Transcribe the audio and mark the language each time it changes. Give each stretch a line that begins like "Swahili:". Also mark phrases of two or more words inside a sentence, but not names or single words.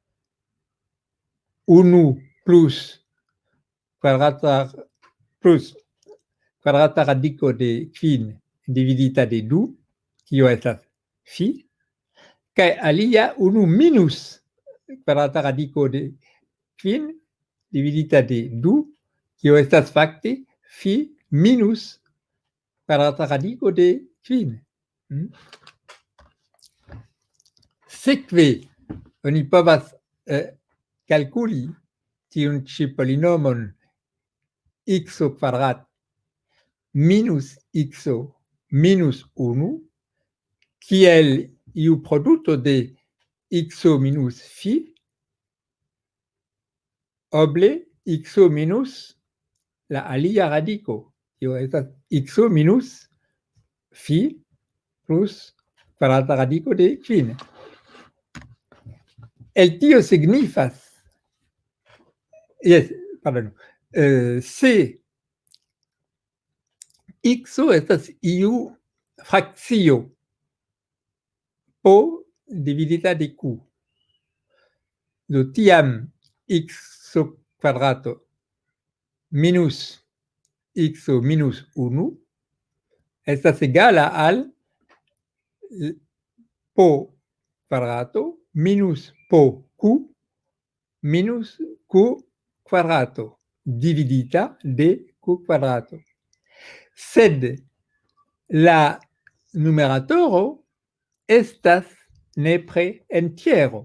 Esperanto: 1 plus kvadrata radiko de kvin dividita de 2, kio estas phi, kaj alia 1 minus kvadrata radiko de kvin dividita de 2, kio estas fakte phi minus kvadrata radiko de kvin. Sekve oni povas kalkuli tiun ĉi polinomon x kvadrat minus x minus 1 kiel iu produkto de x minus phi oble xo minus la alia radico, tio estas xo minus phi plus kvadrata radico de kvin. El tio signifas, se xo estas iu frakcio po dividita de q. Do tiam xo kvadrato minus xo minus 1 estas egala al po kvadrato minus po q minus q kvadrato dividita de q kvadrato. Sed la numeratoro estas nepre entiero.